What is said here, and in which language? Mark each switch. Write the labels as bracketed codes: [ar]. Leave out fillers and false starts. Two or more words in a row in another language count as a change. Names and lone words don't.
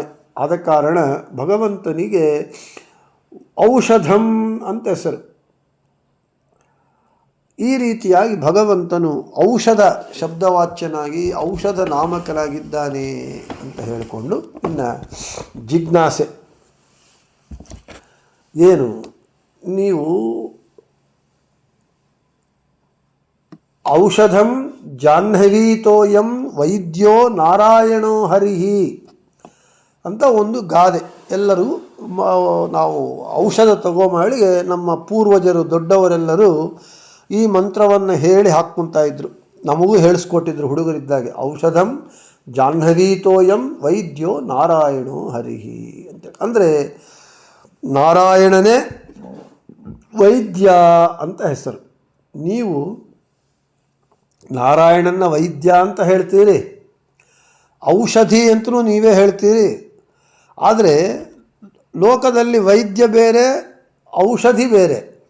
[kn] ಆದ ಕಾರಣ ಭಗವಂತನಿಗೆ ಔಷಧಂ ಅಂತ ಹೆಸರು. ಈ ರೀತಿಯಾಗಿ ಭಗವಂತನು ಔಷಧ ಶಬ್ದವಾಚ್ಯನಾಗಿ ಔಷಧ ನಾಮಕನಾಗಿದ್ದಾನೆ ಅಂತ ಹೇಳಿಕೊಂಡು, ಇನ್ನು ಜಿಜ್ಞಾಸೆ ಏನು, ನೀವು [sa] ಔಷಧಂ ಜಾಹ್ನವೀತೋಯಂ ವೈದ್ಯೋ ನಾರಾಯಣೋ ಹರಿಹಿ [kn] ಅಂತ ಒಂದು ಗಾದೆ. ಎಲ್ಲರೂ ನಾವು ಔಷಧ ತಗೋಮಳಿ ನಮ್ಮ ಪೂರ್ವಜರು ದೊಡ್ಡವರೆಲ್ಲರೂ ಈ ಮಂತ್ರವನ್ನು ಹೇಳಿ ಹಾಕ್ಕೊತಾ ಇದ್ದರು. ನಮಗೂ ಹೇಳಿಸ್ಕೊಟ್ಟಿದ್ರು ಹುಡುಗರಿದ್ದಾಗೆ. [sa] ಔಷಧಂ ಜಾಹ್ನವೀತೋಯಂ ವೈದ್ಯೋ ನಾರಾಯಣೋ ಹರಿಹಿ ಅಂತೇಳಿ. [kn] ಅಂದರೆ ನಾರಾಯಣನೇ ವೈದ್ಯ ಅಂತ ಹೆಸರು. ನೀವು ನಾರಾಯಣನ ವೈದ್ಯ ಅಂತ ಹೇಳ್ತೀರಿ, ಔಷಧಿ ಅಂತಲೂ ನೀವೇ ಹೇಳ್ತೀರಿ. ಆದರೆ ಲೋಕದಲ್ಲಿ ವೈದ್ಯ ಬೇರೆ, ಔಷಧಿ ಬೇರೆ.